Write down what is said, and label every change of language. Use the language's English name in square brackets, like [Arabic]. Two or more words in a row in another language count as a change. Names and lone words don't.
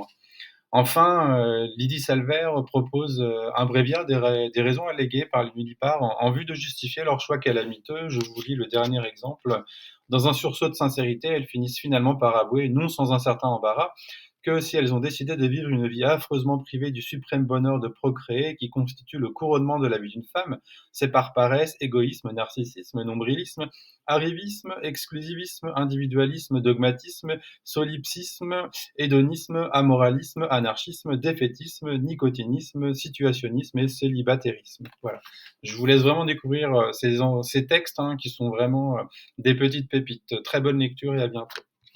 [French] Enfin, Lydie Salvert propose un bréviaire des raisons alléguées par les Nullipares en vue de justifier leur choix calamiteux. Je vous lis le dernier exemple. Dans un sursaut de sincérité, elles finissent finalement par avouer, non sans un certain embarras, que si elles ont décidé de vivre une vie affreusement privée du suprême bonheur de procréer, qui constitue le couronnement de la vie d'une femme, c'est par paresse, égoïsme, narcissisme, nombrilisme, arrivisme, exclusivisme, individualisme, dogmatisme, solipsisme, hédonisme, amoralisme, anarchisme, défaitisme, nicotinisme, situationnisme et célibatarisme. Voilà. Je vous laisse vraiment découvrir ces textes qui sont vraiment des petites pépites. Très bonne lecture et à bientôt.